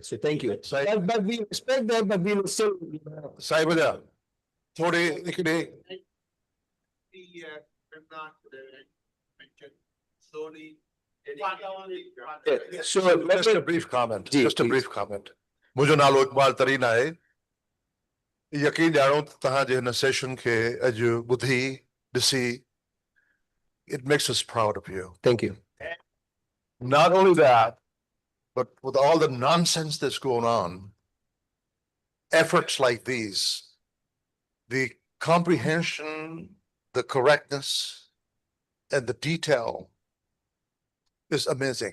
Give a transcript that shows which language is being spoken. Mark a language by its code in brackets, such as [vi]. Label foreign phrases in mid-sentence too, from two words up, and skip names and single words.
[en] So thank you. But we respect that, but we will still. [hi] Saibada, थोड़े निकले [en] So just a brief comment, Ji, just a please. brief comment. [sd] मुझो नालो इकबाल तरीन आहे यकीन ॼाणो त तव्हां जे हिन सेशन खे अॼु ॿुधी ॾिसी [en] it makes us proud of you. Thank you. Not only that, but with all the nonsense that's going on, efforts like these, the comprehension, the correctness, and the detail is amazing.